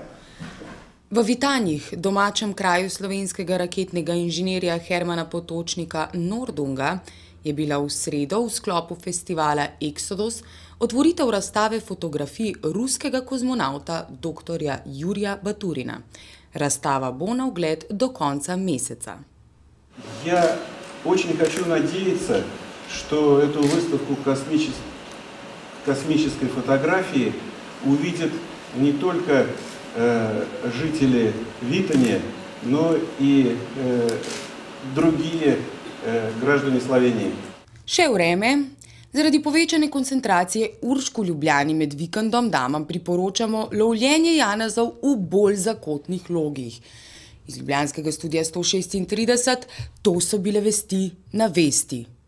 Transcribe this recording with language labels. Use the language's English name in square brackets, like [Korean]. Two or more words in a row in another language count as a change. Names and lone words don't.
[Slovenian] V Vitanjih, domačem kraju slovenskega raketnega inženirja Hermana Potočnika Nordunga, je bila v sredo v sklopu festivala Exodus otvoritev razstave fotografij ruskega kozmonavta dr. Jurija Baturina. Razstava bo na ogled do konca meseca. [Russian] Я очень хочу надеяться, что эту выставку космической фотографии увидят не только жители Витанье, но и другие граждане Slovenije. [Slovenian] Še vreme. Zaradi povečane koncentracije uršk v Ljubljani med vikendom damam priporočamo lovljenje janezov v bolj zakotnih logih. Iz ljubljanskega studia 136 to so bile vesti na vesti.